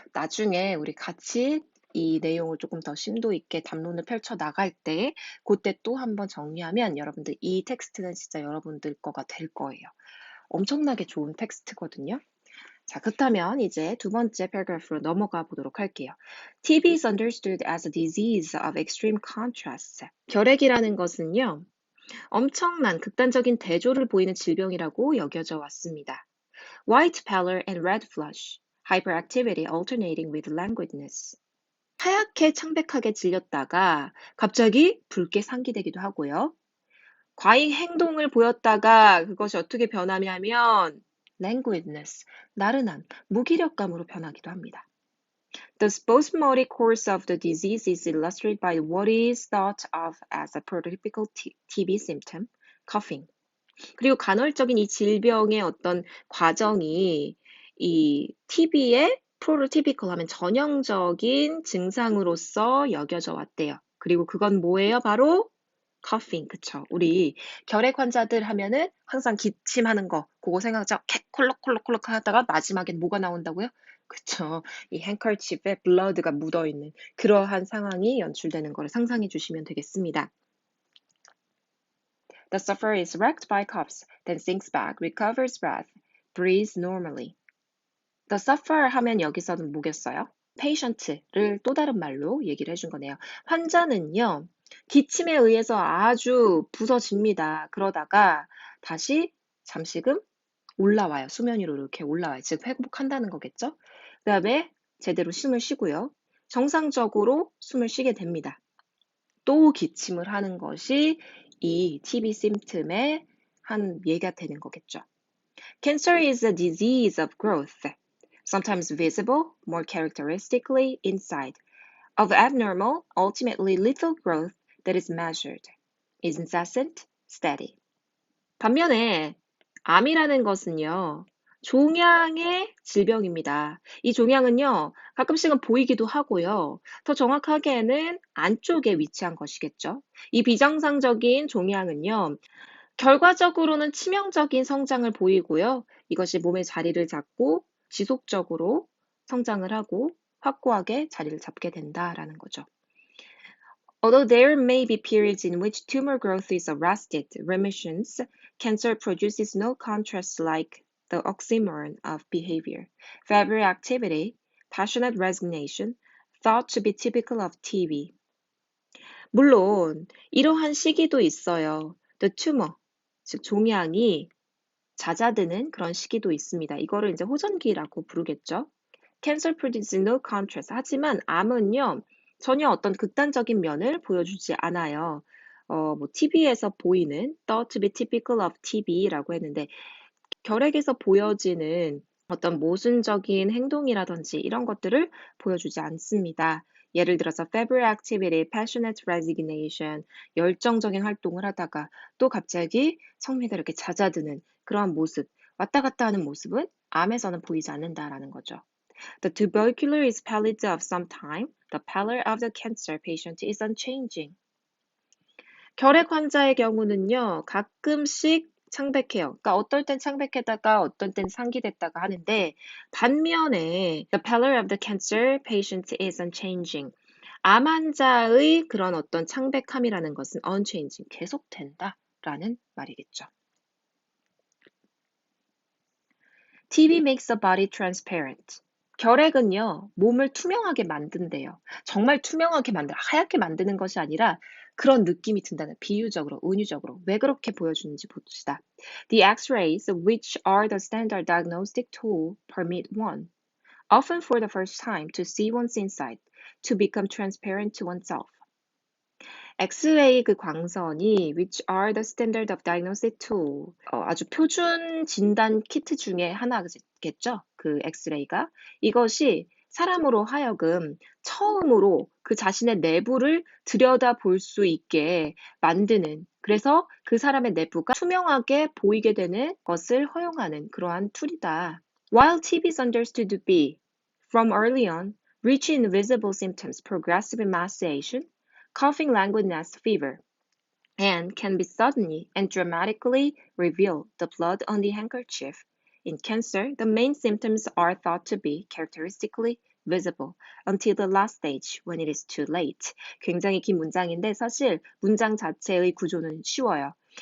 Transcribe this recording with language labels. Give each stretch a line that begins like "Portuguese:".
Korean: 나중에 우리 같이 이 내용을 조금 더 심도 있게 담론을 펼쳐 나갈 때 그때 또 한번 정리하면 여러분들 이 텍스트는 진짜 여러분들 거가 될 거예요. 엄청나게 좋은 텍스트거든요. 자, 그렇다면 이제 두 번째 패러그래프로 넘어가 보도록 할게요.
English: TB is understood as a disease of extreme contrast.
Korean: 결핵이라는 것은요, 엄청난 극단적인 대조를 보이는 질병이라고 여겨져 왔습니다.
English: White pallor and red flush, hyperactivity alternating with languidness.
Korean: 하얗게 창백하게 질렸다가 갑자기 붉게 상기되기도 하고요. 과잉 행동을 보였다가 그것이 어떻게 변하냐면 languidness, 나른한, 무기력감으로 변하기도 합니다.
English: The spasmodic course of the disease is illustrated by what is thought of as a prototypical TB symptom, coughing.
Korean: 그리고 간헐적인 이 질병의 어떤 과정이 이 TB의 프로토티피컬 하면 전형적인 증상으로서 여겨져 왔대요. 그리고 그건 뭐예요? 바로 coughing, 그쵸. 우리 결핵 환자들 하면은 항상 기침하는 거, 그거 생각하죠? 콜록콜록콜록 하다가 마지막엔 뭐가 나온다고요? 그쵸. 이 handkerchief에 blood가 묻어있는 그러한 상황이 연출되는 거를 상상해 주시면 되겠습니다.
English: The sufferer is wrecked by coughs, then sinks back, recovers breath, breathes normally. The sufferer
Korean: 하면 여기서는 뭐겠어요? patient를 또 다른 말로 얘기를 해준 거네요. 환자는요, 기침에 의해서 아주 부서집니다. 그러다가 다시 잠시금 올라와요. 수면 위로 이렇게 올라와요. 즉 회복한다는 거겠죠? 그 다음에 제대로 숨을 쉬고요. 정상적으로 숨을 쉬게 됩니다. 또 기침을 하는 것이 이 TB 심пт음의 한 예가 되는 거겠죠.
English: Cancer is a disease of growth, sometimes visible, more characteristically inside, of abnormal, ultimately lethal growth that is measured, is incessant, steady.
Korean: 반면에 암이라는 것은요, 종양의 질병입니다. 이 종양은요, 가끔씩은 보이기도 하고요. 더 정확하게는 안쪽에 위치한 것이겠죠. 이 비정상적인 종양은요, 결과적으로는 치명적인 성장을 보이고요. 이것이 몸의 자리를 잡고 지속적으로 성장을 하고 확고하게 자리를 잡게 된다라는 거죠.
English: Although there may be periods in which tumor growth is arrested, remissions, cancer produces no contrast like the oxymoron of behavior. Febrile activity, passionate resignation, thought to be typical of TB.
Korean: 물론 이러한 시기도 있어요.
English: The tumor,
Korean: 즉 종양이 잦아드는 그런 시기도 있습니다. 이거를 이제 호전기라고 부르겠죠.
English: Cancer produces no contrast.
Korean: 하지만 암은요, 전혀 어떤 극단적인 면을 보여주지 않아요. TB에서 보이는
English: thought to be typical of TB
Korean: 라고 했는데 결핵에서 보여지는 어떤 모순적인 행동이라든지 이런 것들을 보여주지 않습니다. 예를 들어서
English: febrile activity, passionate resignation,
Korean: 열정적인 활동을 하다가 또 갑자기 성미가 이렇게 잦아드는 그러한 모습, 왔다 갔다 하는 모습은 암에서는 보이지 않는다라는 거죠.
English: The tubercular is pallid of some time. The pallor of the cancer patient is unchanging.
Korean: 결핵 환자의 경우는요, 가끔씩 창백해요. 그러니까 어떨 땐 창백했다가 어떤 땐 상기됐다가 하는데 반면에
English: the pallor of the cancer patient is unchanging.
Korean: 암 환자의 그런 어떤 창백함이라는 것은 unchanging, 계속된다라는 말이겠죠.
English: TB makes the body transparent.
Korean: 결핵은요, 몸을 투명하게 만든대요. 정말 투명하게 만들어, 하얗게 만드는 것이 아니라 그런 느낌이 든다는, 비유적으로, 은유적으로. 왜 그렇게 보여주는지 봅시다.
English: The X-rays, which are the standard diagnostic tool, permit one, often for the first time, to see one's inside, to become transparent to oneself.
Korean: 엑스레이 그 광선이
English: which are the standard of diagnostic tool
Korean: 아주 표준 진단 키트 중에 하나겠죠. 그 엑스레이가 이것이 사람으로 하여금 처음으로 그 자신의 내부를 들여다 볼 수 있게 만드는 그래서 그 사람의 내부가 투명하게 보이게 되는 것을 허용하는 그러한 툴이다.
English: While TB is understood to be from early on, reach invisible symptoms, progressive emaciation, coughing, languidness, fever, and can be suddenly and dramatically reveal the blood on the handkerchief. In cancer, the main symptoms are thought to be characteristically visible until the last stage when it is too late.
Korean: 굉장히 긴 문장인데 사실 문장 자체의 구조는 쉬워요.